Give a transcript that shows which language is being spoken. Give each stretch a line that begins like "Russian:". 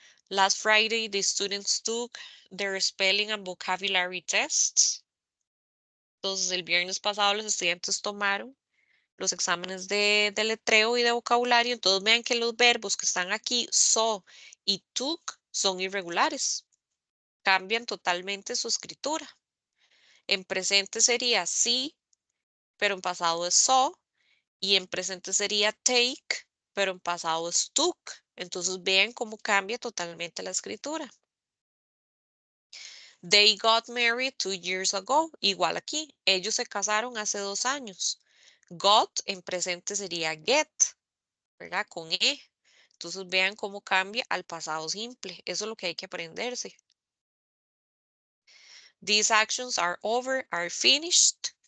English: Last Friday, the students took their spelling and vocabulary tests.
Spanish: Entonces, el viernes pasado los estudiantes tomaron los exámenes de letreo y de vocabulario. Entonces, vean que los verbos que están aquí, saw y took, son irregulares. Cambian totalmente su escritura. En presente sería see, pero en pasado es saw. Y en presente sería take, pero en pasado es took. Entonces vean cómo cambia totalmente la escritura.
English: They got married 2 years ago.
Spanish: Igual aquí, ellos se casaron hace 2 años. Got en presente sería get, ¿verdad? Con E. Entonces vean cómo cambia al pasado simple. Eso es lo que hay que aprenderse.
English: These actions are over, are finished.